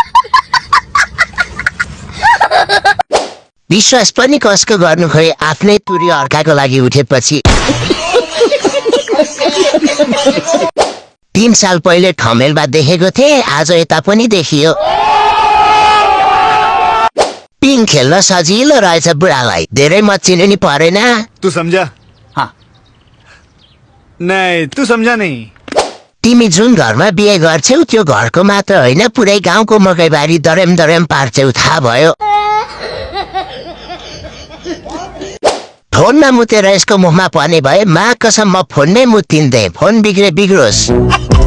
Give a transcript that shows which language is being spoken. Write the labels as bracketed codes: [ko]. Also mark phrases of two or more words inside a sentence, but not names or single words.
[ne] विश्वास पनि कसको गर्नु खोइ, आफ्नै तुरी अर्काको लागि उठेपछि। 3 साल पहिले ठमेलमा देखेको थिएँ, आज यता पनि देखियो। पिङ खेल्न सजिलो रहेछ बुढालाई, धेरै मचिनु नि परेन। [hi] तू समझा? हाँ नहीं तू समझा नहीं। [ne] तिमी जुन घरमा बिहे गर्छौ त्यो घरको मात्र होइन, पुरै गाउँको मकैबारी दरेम दरेम पार्छौ, थाहा भयो। फोनमा मुतेर यसको मुखमा पर्ने भए मा कसम म फोनमै मुतिन्थे, फोन बिग्रे बिग्रोस्।